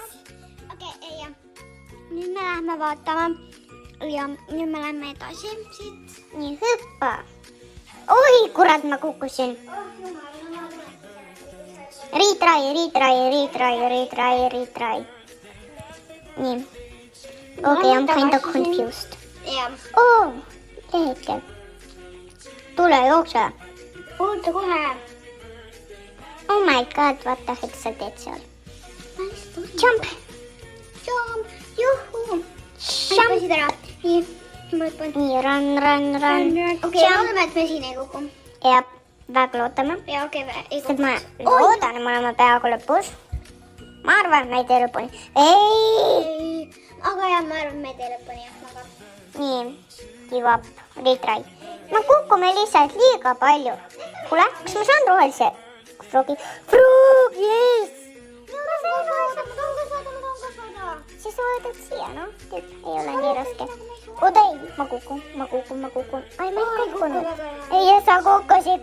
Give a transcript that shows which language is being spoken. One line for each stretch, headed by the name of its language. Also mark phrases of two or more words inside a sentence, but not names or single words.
Estonian: Okei, ei jah. Nüüd me lähme vaatama. Ja nüüd me lähme edasi siit. Nii, hüppa. Oi, kurat, ma kukkusin. Retry. Nii.
English: Okay, I'm kind of confused.
Estonian: Jah. Oh, leheke. Tule, jookse. Oota kohe.
English: Oh my god, what the heck
Estonian: sa teed seal?
English: Jump.
Estonian: Juh. kukusid ära. Nii, ma hüppan. Nii, run. Okei, loodame, et me siin ei kuku. Ja, väga loodame. Ja okei, ei Sest kuku. ma loodan, et me oleme peaaegu lõpus. Ma arvan, et me ei tee lõpuni. Ei! Aga jah, ma arvan, et me ei tee lõpuni jah, aga. Nii,
English: give up, retry.
Estonian: Me kukume lihtsalt liiga palju. Kuule, kas ma saan rohelise froogi? Froog, yes! Ma tahan kasvada. Siis sa võtad siia, noh. Ei ole nii raske. Oota ei, ma kukun. Ai, ma ei kukkunud. Ei, ja sa kukkusid.